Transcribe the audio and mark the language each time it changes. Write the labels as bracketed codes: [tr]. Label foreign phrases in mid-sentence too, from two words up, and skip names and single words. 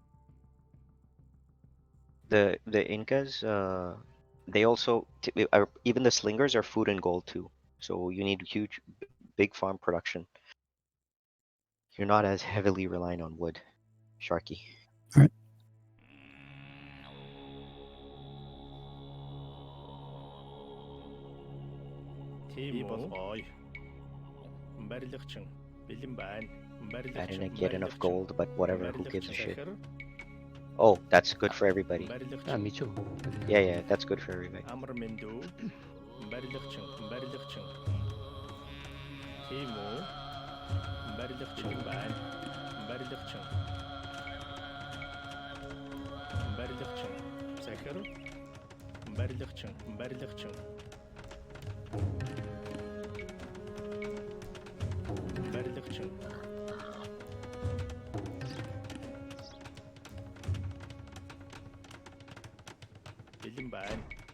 [en] The Incas, they also are, even the slingers are food and gold too. So you need huge, big farm production. You're not as heavily reliant on wood, Sharky. All right. [mn] Тийм болбой. Барилгачин бэлэн байна. [en] I didn't get enough gold, but whatever. Who gives a shit? Oh, that's good for everybody. Ah, me too. Yeah, that's good for everybody. [mn] Амар мэндүү. Барилгачин. Тийм үү? Барилгачин байна. Барилгачин. барилгачин захир барилгачин барилгачин барилгачин бэлэн байна.